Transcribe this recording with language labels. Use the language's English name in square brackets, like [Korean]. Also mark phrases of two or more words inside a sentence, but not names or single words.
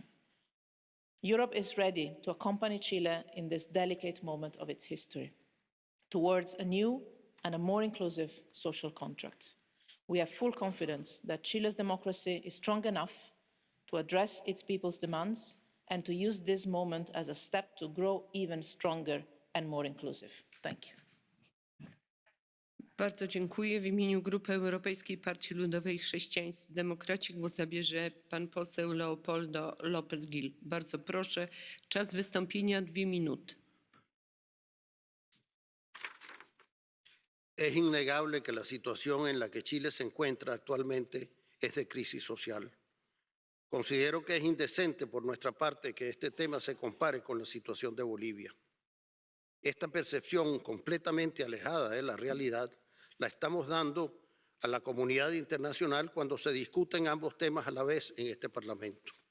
[English] Europe is ready to accompany Chile in this delicate moment of its history towards a new and a more inclusive social contract. We have full confidence that Chile's democracy is strong enough to address its people's demands and to use this moment as a step to grow even stronger and more inclusive. Thank you. [Polish] Bardzo dziękuję. W imieniu Grupy Europejskiej Partii Ludowej Chrześcijańscy Demokraci głos zabierze pan poseł Leopoldo López Gil. Bardzo proszę. Czas wystąpienia 2 minuty. [Spanish] Es innegable que la situación en la que Chile se encuentra actualmente es de crisis social. Considero que es indecente por nuestra parte que este tema se compare con la situación de Bolivia. Esta percepción completamente alejada de la realidad la estamos dando a la comunidad internacional cuando se discuten ambos temas a la vez en este Parlamento.